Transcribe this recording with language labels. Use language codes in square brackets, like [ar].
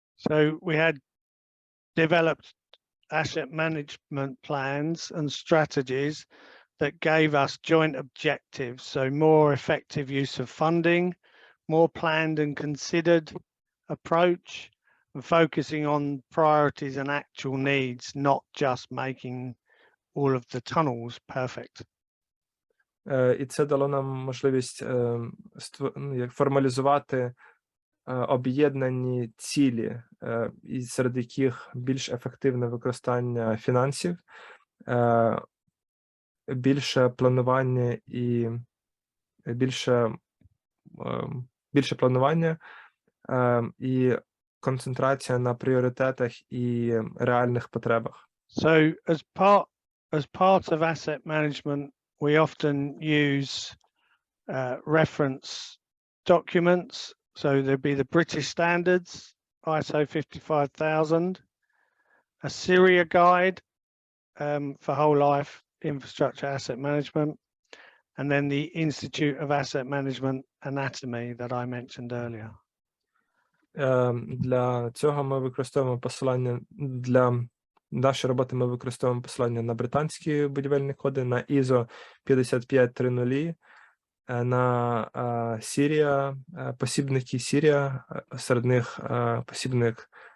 [en] So we had developed asset management plans and strategies that gave us joint objectives, so more effective use of funding, more planned and considered approach, and focusing on priorities and actual needs, not just making all of the tunnels perfect. [uk] І це дало нам можливість формалізувати об'єднані цілі, і серед яких більш ефективне використання фінансів, більше планування і більше планування і концентрація на пріоритетах і реальних потребах. [en] So as part of asset management, we often use reference documents. So there'd be the British standards, ISO 55000, a Syria guide for whole life infrastructure asset management, and then the Institute of Asset Management Anatomy that I mentioned earlier. [uk] Для цього ми використовуємо посилання, для нашої роботи ми використовуємо посилання на британські будівельні коди, на ISO 5530, на Сірія, посібники Сірія, серед них посібник